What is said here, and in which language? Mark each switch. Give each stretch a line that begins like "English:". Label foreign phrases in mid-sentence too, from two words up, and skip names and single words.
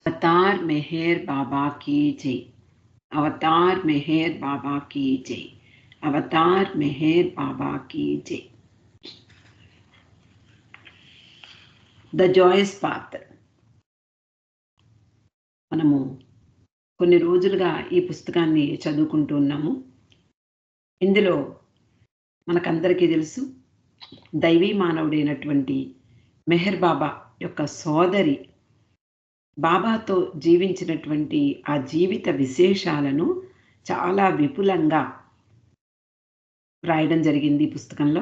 Hindi: अवतार मेहर बाबा की जय। अवतार मेहर बाबा की जय। अवतार मेहर बाबा की जय।
Telugu: ద జాయస్ పాత్. మనము కొన్ని రోజులుగా ఈ పుస్తకాన్ని చదువుకుంటూ ఉన్నాము. ఇందులో మనకందరికీ తెలుసు, దైవీ మానవుడైనటువంటి మెహర్ బాబా యొక్క సోదరి బాబాతో జీవించినటువంటి ఆ జీవిత విశేషాలను చాలా విపులంగా రాయడం జరిగింది ఈ పుస్తకంలో.